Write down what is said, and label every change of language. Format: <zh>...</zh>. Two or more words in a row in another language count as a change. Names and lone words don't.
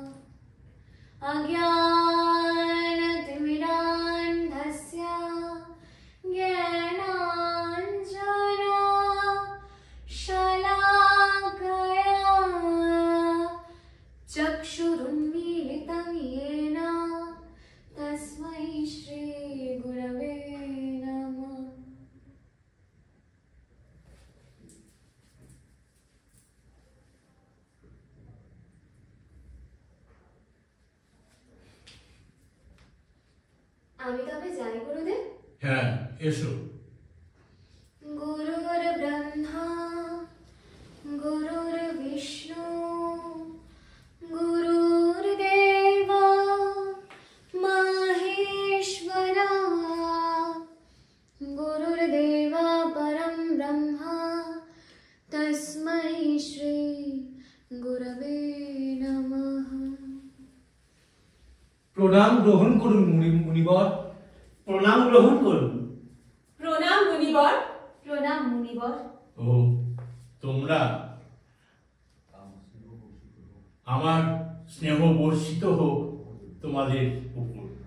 <sa>अज्ञानतिमिरान्धस्य ज्ञानाञ्जना शलाकया चक्षुरुन्मीलितं येन तस्मै श्री गुरवे नमः।</sa> <bn>আমি তবে যাই গুরুদেব। হ্যাঁ, এসো।</bn> <sa>गुरुर्ब्रह्मा गुरुर्विष्णु गुरुर्देवा महेश्वरा गुरुर्देवा परं ब्रह्मा तस्मै श्री गुरवे नमः।</sa> <bn>প্রণাম গ্রহণ করুন মুনিবর। প্রণাম গ্রহণ করুন। প্রণাম মুনিবর। প্রণাম মুনিবর। ও তোমরা আমার স্নেহ বর্ষিত হোক তোমাদের উপর।</bn>